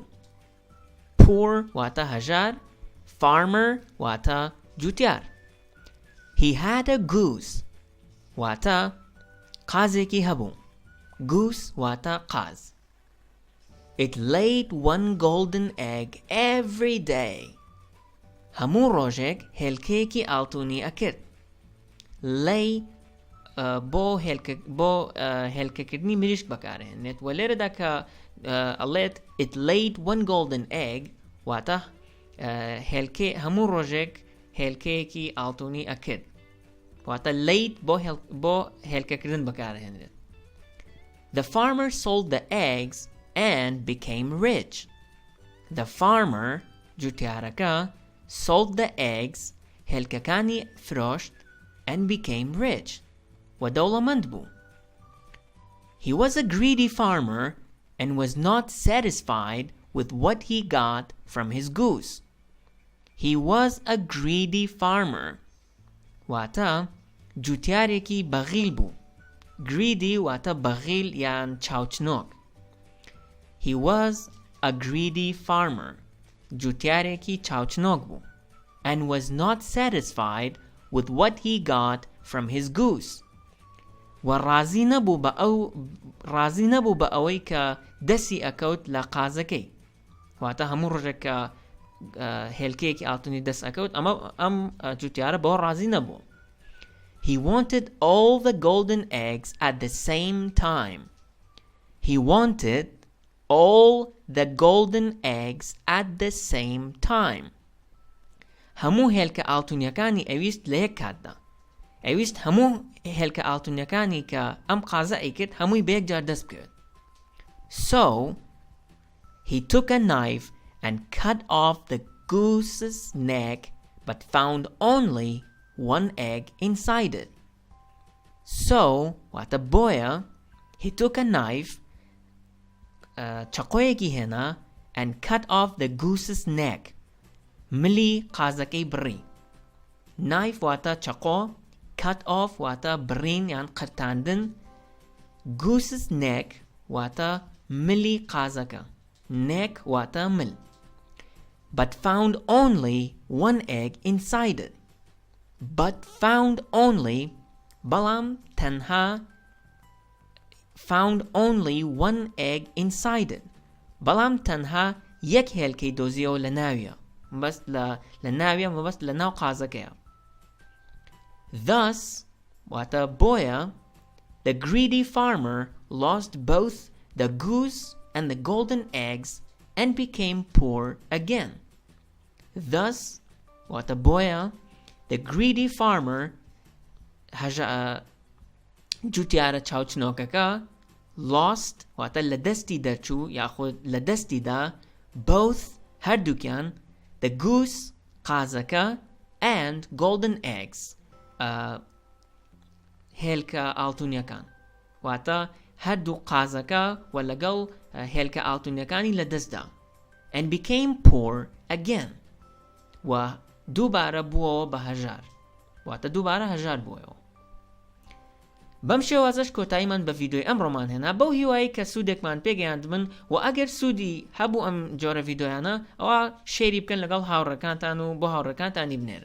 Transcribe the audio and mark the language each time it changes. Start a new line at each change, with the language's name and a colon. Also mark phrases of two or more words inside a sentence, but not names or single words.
Central Kurdish: Poor wata hajar. Farmer wata jutiar.
English: He had a goose.
Central Kurdish: Wata qazeki habu. Goose wata qaz.
English: It laid one golden egg every day.
Central Kurdish: هەموو ڕۆژێک هێلکەیەکی ئاڵتونییەکە لەی بۆ هێلکەکردنی مریشک بەکارهێنێت و لێرەدا کە ئەڵێت
English: it laid one golden egg
Central Kurdish: واتە هەموو ڕۆژێک هێلکەیەکی ئاڵتونی ئەکرد واتە laid بۆ هێلکەکردن بەکارهێنێت.
English: The farmer sold the eggs and became rich. The farmer جوتیارەکە sold the eggs
Central Kurdish: هێلکەکانی فرۆشت
English: and became rich
Central Kurdish: ودەوڵەمەند بوو.
English: He was a greedy farmer and was not satisfied with what he got from his goose. He was a greedy farmer
Central Kurdish: واتە جوتیارێکی بەغیل بوو. Greedy واتە بەغیل یان چاوچنۆک.
English: He was a greedy farmer
Central Kurdish: جوتیارێکی چاوچنۆک بوو
English: and was not satisfied with what he got from his goose.
Central Kurdish: و ڕازی نەبوو بە ئەوەی کە دەستی ئەکەوت لە قازەکەی واتە هەموو ڕۆژێک کە هێلکەیەکی ئاڵتونی دەست ئەکەوت ئەم جوتیارە بەوە ڕازی نەبوو.
English: He wanted all the golden eggs at the same time. He wanted all the golden eggs at the same time.
Central Kurdish: هەموو هێلکە ئاڵتونیەکانی ئەویست لە یەک کاتدا. ئەویست هەموو هێلکە ئاڵتونیەکانی کە ئەم قازە ئەیکرد هەمووی بە یەکجار دەست بکەوێت.
English: So he took a knife and cut off the goose's neck but found only one egg inside it. So
Central Kurdish: واتە بۆیە
English: he took a knife
Central Kurdish: چەقۆیەکی هێنا
English: and cut off the goose's neck
Central Kurdish: ملی قازەکەی بڕی. Knife واتە چەقۆ
English: cut off
Central Kurdish: واتە بڕین یان قرتاندن.
English: Goose's neck
Central Kurdish: واتە ملی قازەکە. Neck واتە مل.
English: But found only one egg inside it. But found only
Central Kurdish: بەڵام تەنها
English: found only one egg inside it.
Central Kurdish: بەڵام تەنها یەک هێلکەی دۆزیەوە لە ناویە. بەس لە ناویە مەبەست لە ناو قازەکەیە.
English: Thus
Central Kurdish: واتە بۆیە
English: the greedy farmer lost both the goose and the golden eggs and became poor again.
Central Kurdish: Thus واتە بۆیە
English: the greedy farmer
Central Kurdish: جوتیارە چاوچنۆکەکە lost واتە لە دەستی دەرچوو یاخود لە دەستیدا both هەردووکیان
English: the goose
Central Kurdish: قازەکە
English: and golden eggs
Central Kurdish: هێلکە ئاڵتونیەکان واتە هەردوو قازەکە و لەگەڵ هێلکە ئاڵتونیەکانی لە دەستدا
English: and became poor again
Central Kurdish: و دووبارە بووەوە بە هەژار واتە دووبارە هەژار بووەوە. بەم شێوازەش کۆتاییمان بە ڤیدیۆی ئەمڕۆمان هێنا بەو هیوایی کە سوودێکمان پێگەیاندبن و ئەگەر سوودی هەبوو ئەم جۆرە ڤیدیۆیانە ئەوە شێری بکەن لەگەڵ هاوڕێکانتان و بۆ هاوڕێکانتانی بنێرن.